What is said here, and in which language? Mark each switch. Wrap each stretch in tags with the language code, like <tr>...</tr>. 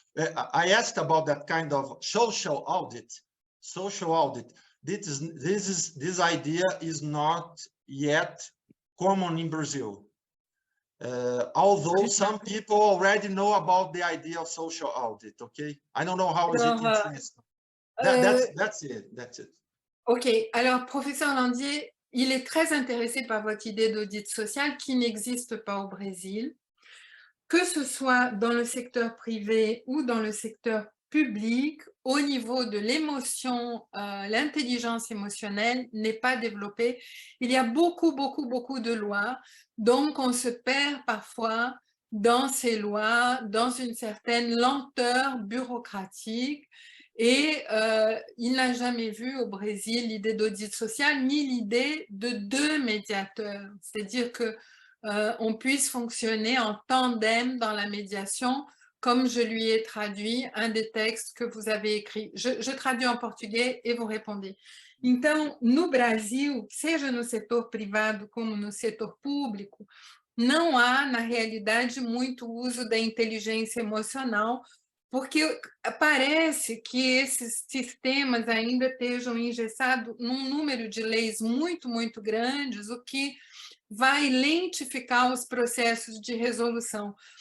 <en>I asked about that kind of social audit. Social audit. This idea is not yet common in Brazil. Although some people already know about the idea of social audit. Okay, I don't know how is it in France. That's it.</en> <fr>Ok, alors professeur Landier, il est très intéressé par votre idée d'audit social qui n'existe pas au Brésil, que ce soit dans le secteur privé ou dans le secteur public, au niveau de l'émotion, l'intelligence émotionnelle n'est pas développée. Il y a beaucoup de lois, donc on se perd parfois dans ces lois, dans une certaine lenteur bureaucratique. Et il n'a jamais vu au Brésil l'idée d'audit social ni l'idée de deux médiateurs, c'est-à-dire qu'on puisse fonctionner en tandem dans la médiation, comme je lui ai traduit un des textes que vous avez écrit. Je traduis en</fr> <pt>português e vou responder. Então, no Brasil, seja no setor privado como no setor público, não há, na realidade, muito uso da inteligência emocional, porque parece que esses sistemas ainda estejam engessados num número de leis muito grandes, o que vai lentificar os processos de resolução.</pt>